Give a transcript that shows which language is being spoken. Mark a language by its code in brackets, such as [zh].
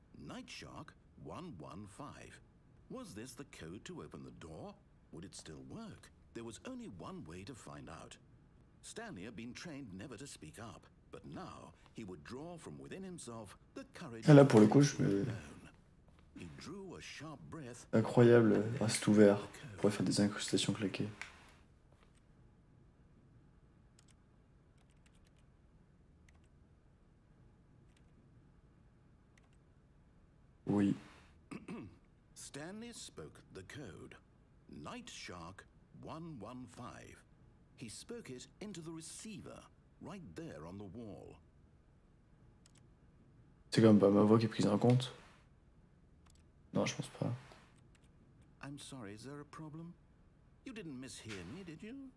[en] Night Shark 115. Was this the code to open the door? Would it still work? There was only one way to find out. Stanley had been trained never to speak up, but now he would draw from within himself the courage. [fr] Ah là, pour le coup, je me... [en] He drew a sharp breath. [fr] Incroyable, reste ouvert. On pourrait faire des incrustations claquées. Oui. [en] Stanley spoke the code. Night Shark 115. He spoke it into the receiver, right there on the wall. [fr] C'est quand même pas ma voix qui est prise en compte. Non, je pense pas. [en] I'm sorry, is there a problem? You didn't mishear me, did you?